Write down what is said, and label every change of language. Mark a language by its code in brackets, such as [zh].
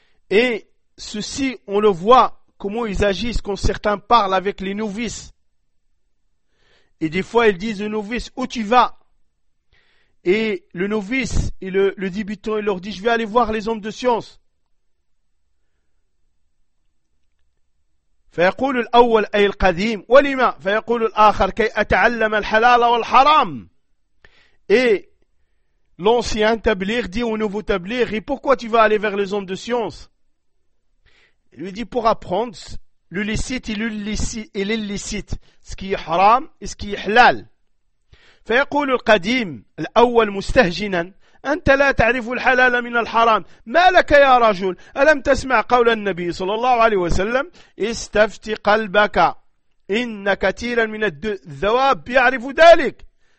[fr] Et ceci, on le voit, comment ils agissent quand certains parlent avec les novices. Et des fois, ils disent aux novices, où tu vas? Et le novice et le débutant, il leur dit, je vais aller voir les hommes de science. [ar] فيقول الأول أي القديم ولما فيقول الآخر كي أتعلم الحلال والحرام. [fr] Et l'ancien tablir dit au nouveau tablir, et pourquoi tu vas aller vers les hommes de science? Il lui dit pour apprendre le licite et l'illicite, ce qui est haram et ce qui est halal. [ar] فيقول القديم الأول مستهجنا أنت لا تعرف الحلال من الحرام ما لك يا رجل ألم تسمع قول النبي صلى الله عليه وسلم استفت قلبك إن كثيرا من الذواب يعرف ذلك.